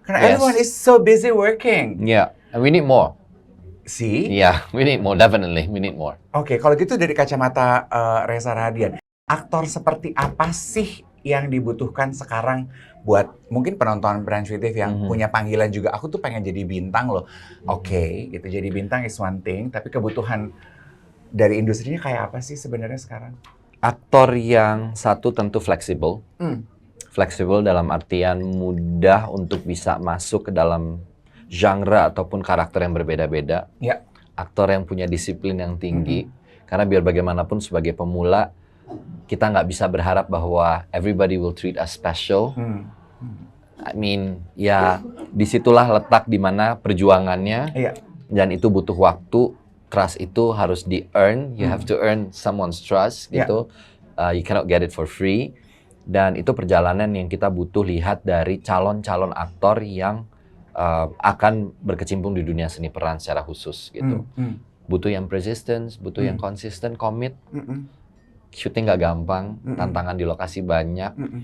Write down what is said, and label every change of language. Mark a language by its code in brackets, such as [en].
[en] Karena everyone is so busy working. And we need more. See? We need more. Definitely, we need more. [id] Oke, kalau gitu dari kacamata Reza Radian, aktor seperti apa sih yang dibutuhkan sekarang buat mungkin penonton Branch Creative yang punya panggilan juga, aku tuh pengen jadi bintang loh. Oke, gitu, jadi bintang [en] is one thing, [id] tapi kebutuhan dari industrinya kayak apa sih sebenarnya sekarang? Aktor yang satu tentu fleksibel. Fleksibel dalam artian mudah untuk bisa masuk ke dalam genre ataupun karakter yang berbeda-beda. Aktor yang punya disiplin yang tinggi. Karena biar bagaimanapun sebagai pemula, kita nggak bisa berharap bahwa [en] everybody will treat us special. I mean, [id] disitulah letak di mana perjuangannya. Dan itu butuh waktu. Trust itu harus di-earn. [en] You have to earn someone's trust, gitu. You cannot get it for free. [id] Dan itu perjalanan yang kita butuh lihat dari calon-calon aktor yang akan berkecimpung di dunia seni peran secara khusus, gitu. Butuh yang persistence, butuh yang konsisten, komit. Syuting nggak gampang, tantangan di lokasi banyak.